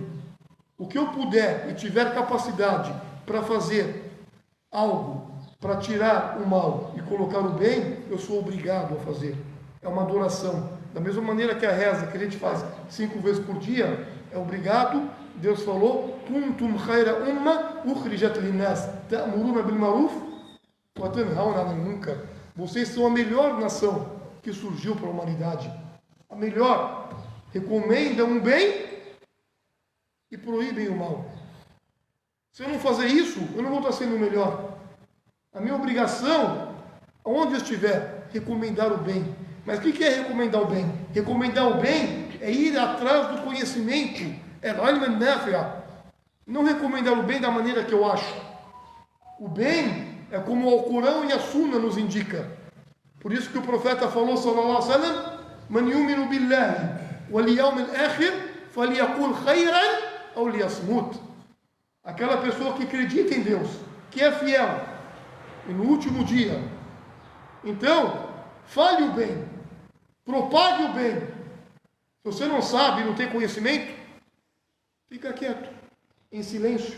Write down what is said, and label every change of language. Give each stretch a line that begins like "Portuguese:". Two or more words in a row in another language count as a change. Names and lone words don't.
Portuguese: O que eu puder e tiver capacidade para fazer algo, para tirar o mal e colocar o bem, eu sou obrigado a fazer. É uma adoração. Da mesma maneira que a reza que a gente faz 5 vezes por dia, é obrigado. Deus falou:
Arabic: كنتم خير أمة أخرجت للناس تأمرون بالمعروف وتنهون عن المنكر.
Portuguese: Vocês são a melhor nação que surgiu para a humanidade. A melhor. Recomendam o bem e proíbem o mal. Se eu não fazer isso, eu não vou estar sendo o melhor. A minha obrigação, onde eu estiver, recomendar o bem. Mas o que é recomendar o bem? Recomendar o bem é ir atrás do conhecimento. É não recomendar o bem da maneira que eu acho. O bem é como o Alcorão e a Sunna nos indica. Por isso que o profeta falou,
Arabic: صلى الله عليه وسلم من يؤمن بالله واليوم الآخر فليقل خيرا ou ليصمت.
Portuguese: Aquela pessoa que acredita em Deus, que é fiel, e no último dia. Então, fale o bem, propague o bem. Se você não sabe, não tem conhecimento, fica quieto, em silêncio.